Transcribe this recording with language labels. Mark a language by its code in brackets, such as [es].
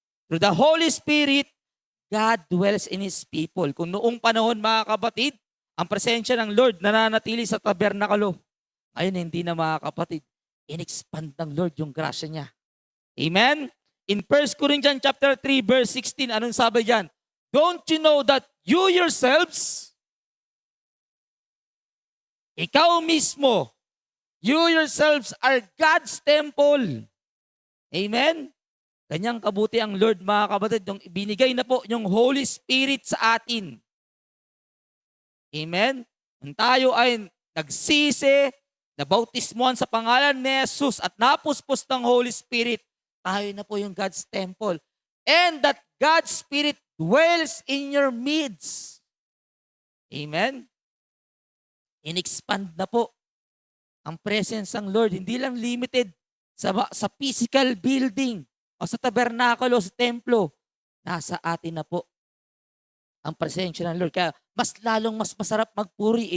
[en] Through the Holy Spirit, God dwells in His people. [tl] Kung noong panahon mga kapatid, ang presensya ng Lord nananatili sa tabernakulo. Ngayon hindi na mga kapatid. In-expand ng Lord yung grasya niya. [en] Amen? In 1 Corinthians chapter 3 verse 16, [tl] anong sabi diyan? [en] Don't you know that you yourselves, [tl] ikaw mismo, [en] you yourselves are God's temple. Amen? [tl] Ganyang kabuti ang Lord mga kapatid, yung ibinigay na po yung Holy Spirit sa atin. Amen? Kung tayo ay nagsisi, nabautismuhan sa pangalan ni Jesus at napuspos ng Holy Spirit, tayo na po yung God's temple. [en] And that God's Spirit dwells in your midst. Amen? [tl] In-expand na po ang presence ng Lord. Hindi lang limited sa physical building o sa tabernakulo, sa templo. Nasa atin na po ang presensya ng Lord. Kaya mas masarap magpuri.